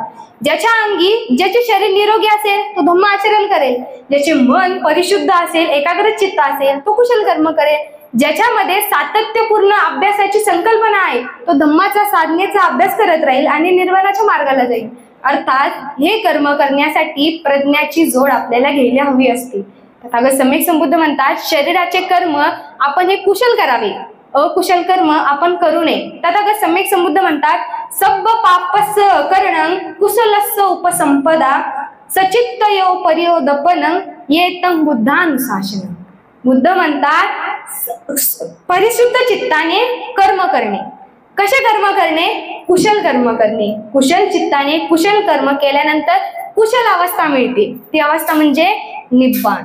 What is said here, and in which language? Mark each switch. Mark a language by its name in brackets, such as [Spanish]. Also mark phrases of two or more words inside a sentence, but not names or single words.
[Marathi] ज्याच्या अंगी ज्याचे शरीर निरोगी असेल तो धम्म आचरण करेल, ज्याचे मन परिशुद्ध असेल, एकाग्र चित्त असेल तो कुशल कर्म करेल, ज्याच्यामध्ये सातत्यपूर्ण अभ्यासाची संकल्पना आहे तो धम्माचा साधनेचा अभ्यास करत राहील आणि निर्वाणाच्या मार्गाला जाईल. अर्थात हे कर्म करण्यासाठी प्रज्ञाची जोड आपल्याला घ्यायला हवी असते. तथागत सम्यक संबुद्ध म्हणतात शरीराचे कर्म आपण हे कुशल करावे, अकुशल कर्म आपण करू नये. तथागत सम्यक संबुद्ध म्हणतात [Pali] सब्ब पापस्य करणं कुशलस्य उपसंपदा सचित्तयो पर्योदपनं येतं बुद्धानुशासनं. [Marathi] बुद्ध म्हणतात परिशुद्ध चित्ताने कर्म करणे. कसे कर्म करणे? कुशल कर्म करणे. कुशल चित्ताने कुशल कर्म केल्यानंतर कुशल अवस्था मिळते. ती अवस्था म्हणजे निब्बाण.